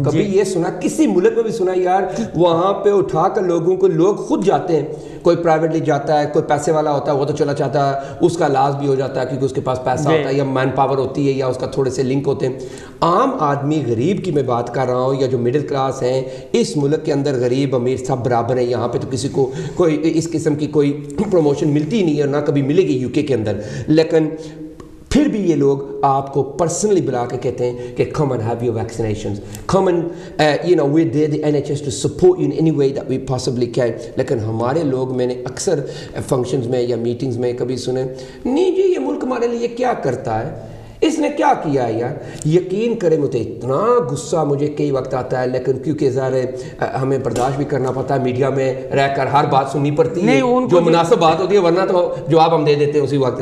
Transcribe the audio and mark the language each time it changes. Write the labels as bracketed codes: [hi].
[hi] आप कभी ये सुना, किसी मुल्क में भी सुना यार वहां पे उठा कर लोगों को, लोग खुद जाते हैं, कोई प्राइवेटली जाता है, कोई पैसे वाला होता है वो तो चला जाता है, उसका इलाज भी हो जाता है क्योंकि उसके पास पैसा होता है या मैन पावर होती है या उसका थोड़े से लिंक होते हैं। आम आदमी, गरीब की मैं बात कर रहा हूँ, या जो मिडिल क्लास हैं इस मुल्क के अंदर, गरीब अमीर सब बराबर हैं। यहाँ पे तो किसी को कोई इस किस्म की कोई प्रमोशन मिलती ही नहीं है, ना कभी मिलेगी UK के अंदर। लेकिन फिर भी ये लोग आपको पर्सनली बुला के कहते हैं कि [en] come and have your vaccinations, come and you know we're there the NHS to support you in any way that we possibly can। [hi] लेकिन हमारे लोग, मैंने अक्सर फंक्शंस में या मीटिंग्स में कभी सुने, नहीं जी ये मुल्क हमारे लिए क्या करता है, इसने क्या किया है यार। यकीन करें मुझे इतना गुस्सा मुझे कई वक्त आता है, लेकिन क्योंकि ज़ाहिर हमें बर्दाश्त भी करना पड़ता है, मीडिया में रहकर हर बात सुननी पड़ती है जो मुनासिब बात होती है, वरना तो जवाब हम दे देते हैं उसी वक्त।